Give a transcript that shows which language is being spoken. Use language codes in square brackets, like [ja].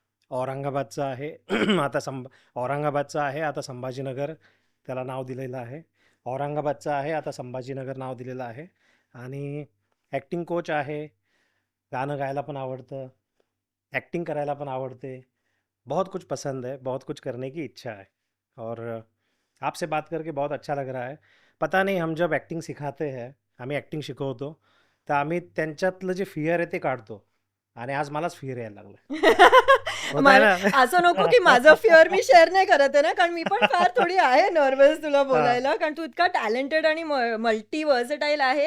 [mr] औरंगाबादचं आहे. आता औरंगाबादचं आहे, आता संभाजीनगर त्याला नाव दिलेलं आहे. औरंगाबादचं आहे, आता संभाजीनगर नाव दिलेलं आहे. आणि ॲक्टिंग कोच आहे. गाणं गायला पण आवडतं, एक्टिंग करायला पण आवडते. [hi] बहुत कुछ पसंद है, बहुत कुछ करने की इच्छा है. और आपसे बात करके बहुत अच्छा लग रहा है. [mr] पता नाही, [hi] हम जब ॲक्टिंग सिखाते हैं, [mr] आम्ही ॲक्टिंग शिकवतो, तर आम्ही त्यांच्यातलं जे फिअर आहे ते काढतो. आणि आज मलाच फिअर यायला लागलं. होत आहे ना? असं नको की माझं फिअर मी शेअर नाही करत आहे ना, कारण मी पण फार थोडी आहे नर्वस तुला हां. बोलायला, कारण तू इतका टॅलेंटेड आणि मल्टी वर्सेटाईल आहे.